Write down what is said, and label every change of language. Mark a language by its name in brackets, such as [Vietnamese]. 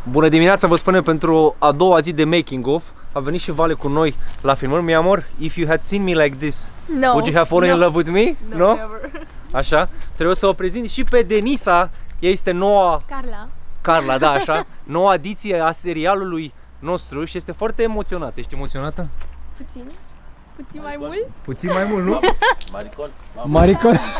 [Romanian] Bună dimineața, vă spunem pentru a doua zi de making of. A venit și Vale cu noi la filmări. [English] Mi amor, if you had seen me like this, would you have fallen in love with me? No, never. [Romanian] Așa. Trebuie să o prezint și pe Denisa. Ea este noua Carla, da, așa. Noua adiție a serialului nostru și este foarte emoționată. Ești emoționată? Puțin. Puțin mai mult? Puțin mai mult, nu? [Spanish] Maricon. Maricon.